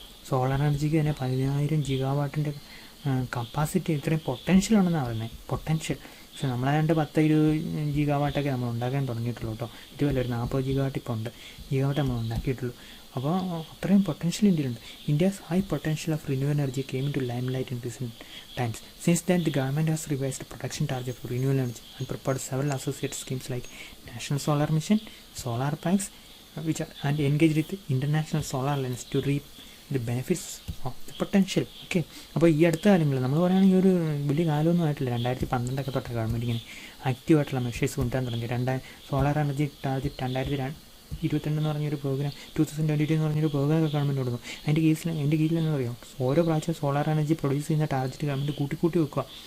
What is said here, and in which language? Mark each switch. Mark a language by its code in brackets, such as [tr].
[ml] Solar എനർജിക്ക് തന്നെ 10000 ഗിഗാവാട്ടിൻ്റെ capacity, ഇത്രയും potential ഉണ്ടെന്നാണ് പറയുന്നത്. പൊട്ടൻഷ്യൽ. പക്ഷെ നമ്മളാണ്ട് 10-20 ഗിഗാവാട്ടൊക്കെ നമ്മൾ ഉണ്ടാക്കാൻ തുടങ്ങിയിട്ടുള്ളൂ കേട്ടോ. ഇതുവല്ല ഒരു 40 ഗിഗാവാട്ട് ഇപ്പോൾ ഉണ്ട്, ഗിഗാവാട്ട് നമ്മൾ ഉണ്ടാക്കിയിട്ടുള്ളൂ. അപ്പോൾ അത്രയും പൊട്ടൻഷ്യൽ ഇന്ത്യയിലുണ്ട്. [en] India's high potential of renewal energy came to limelight in recent times. Since then, the government has revised production target for renewable energy and prepared several associated schemes like National Solar Mission, Solar Packs, which are and engaged with International Solar Alliance to reap the benefits of the potential. [ml] Okay, അപ്പോൾ ഈ അടുത്ത കാലങ്ങളിൽ നമ്മൾ പറയുകയാണെങ്കിൽ ഒരു വലിയ കാലമൊന്നും ആയിട്ടില്ല. 2012 തൊട്ട് ഗവൺമെൻറ് ഇങ്ങനെ ആക്റ്റീവായിട്ടുള്ള മെഷേഴ്സ് കൊണ്ടുവരാൻ തുടങ്ങി. സോളാർ എനർജി ടാർജറ്റ് 2022 എന്ന് പറഞ്ഞൊരു പ്രോഗ്രാം, 2022 എന്ന് പറഞ്ഞൊരു പ്രോഗ്രാം ഗവൺമെൻറ് കൊടുക്കുന്നു. അതിൻ്റെ കീഴിലെന്ന് പറയാം, ഓരോ പ്രാവശ്യം സോളാർ എനർജി പ്രൊഡ്യൂസ് ചെയ്യുന്ന ടാർജറ്റ് ഗവൺമെൻറ് കൂട്ടി വെക്കുക.